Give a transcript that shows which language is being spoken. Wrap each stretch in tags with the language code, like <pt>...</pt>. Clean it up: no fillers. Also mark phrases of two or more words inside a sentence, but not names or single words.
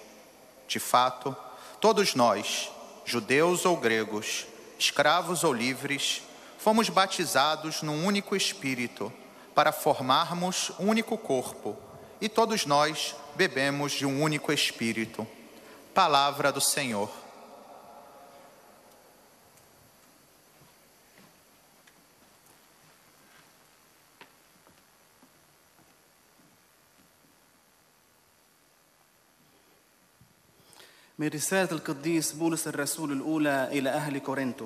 <pt>De fato, todos nós, judeus ou gregos, escravos ou livres, fomos batizados num único Espírito, para formarmos um único corpo, e todos nós bebemos de um único Espírito. Palavra do Senhor.</pt> <ar>من رسالة القديس بولس الرسول الأولى إلى أهل كورنثوس.</ar>